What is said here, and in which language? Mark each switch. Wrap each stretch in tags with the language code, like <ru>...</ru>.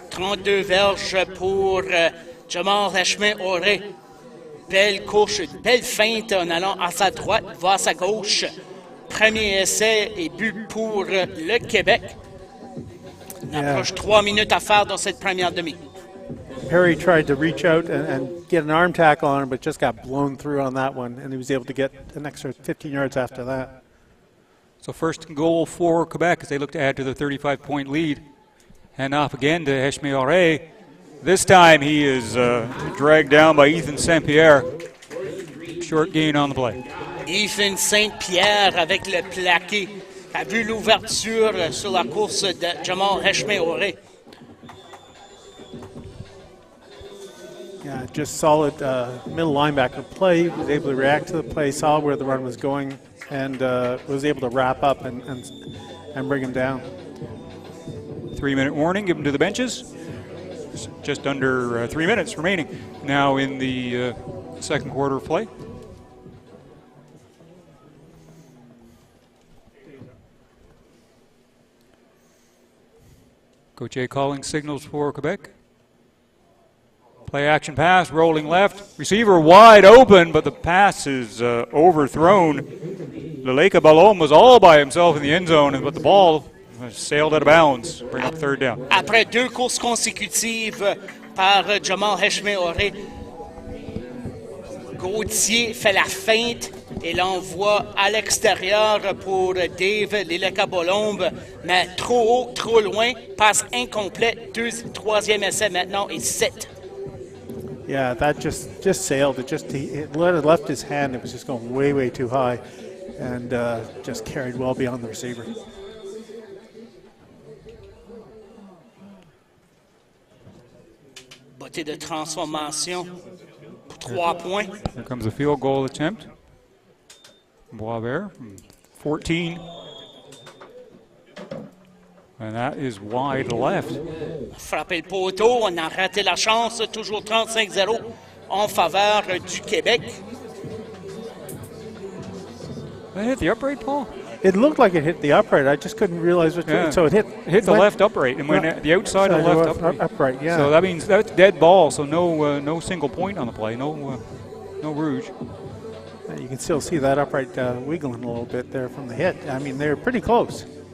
<fr>32 verges pour Jamal Heshme-Oré. Belle course, belle feinte en allant à sa droite, va à sa gauche. Premier essai et but pour le Québec. On approche 3 minutes à faire dans cette première demi.</fr> <en>Perry tried to reach out and get an arm tackle on him, but just got blown through on that one, and he was able to get an extra 15 yards after that. So first and goal for Quebec as they look to add to the 35-point lead. Hand off again to Heshme. This time he is dragged down by Ethan St. Pierre. Short gain on the play. Ethan St.</en> <fr>Pierre avec le plaqué a vu l'ouverture sur la course de Jamal Heshme-Oré.</fr> <en>Yeah, just solid middle linebacker play. He was able to react to the play, saw where the run was going, and was able to wrap up and bring him down. 3-minute warning given to the benches. Just under 3 minutes remaining now in the second quarter of play. Coach A calling signals for Quebec. Play action pass, rolling left. Receiver wide open, but the pass is overthrown. Leleka Balom was all by himself in the end zone, but the ball sailed out of bounds. Bring up third down.</en> <fr>Après 2 courses consécutives par Jamal Heshme-Oré, Gauthier fait la feinte et l'envoie à l'extérieur pour Dave Leleka-Balombe, mais trop haut, trop loin, passe incomplet, 3e essai maintenant et 7.</fr> <en>Yeah, that just sailed. It left his hand. It was just going way too high, and just carried well beyond the receiver.</en> <fr>Beauté de transformation pour 3 points.</fr> <en>Here comes a field goal attempt. Boisvert from 14. And that is wide left.</en> <fr>Frappé le poteau, on a raté la chance, toujours 35-0 en faveur du Québec.</fr> <en>That hit the upright, Paul? It looked like it hit the upright. I just couldn't realize what. Yeah. So it hit the left upright and went the outside of the left upright. Yeah. So that means that's dead ball. So no single point on the play. No rouge. You can still see that upright wiggling a little bit there from the hit. I mean, they're pretty close.</en>